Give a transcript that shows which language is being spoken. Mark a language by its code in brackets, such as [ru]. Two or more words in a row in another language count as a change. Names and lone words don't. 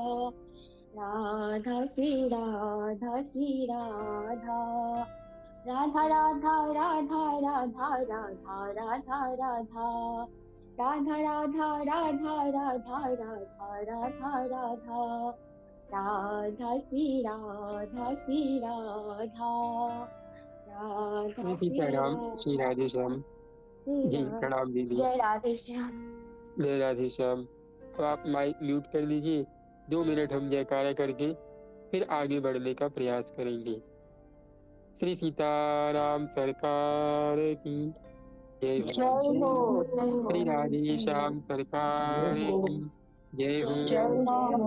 [hi] राधा श्री राधा श्री राधा, राधा राधा राधा राधा राधा राधा राधा, राधा राधा राधा राधा राधा राधा राधा, राधा श्री राधा श्री राधा, राधा श्री प्रणाम श्री राधे श्याम। जी राधा, प्रणाम दीदी। जय राधे श्याम। जय राधे श्याम। तो आप [en] mic mute [hi] कर लीजिए। 2 मिनट हम जयकारा करके फिर आगे बढ़ने का प्रयास करेंगे। श्री सीताराम सरकार की जय हो। श्री राधे श्याम सरकार की जय हो।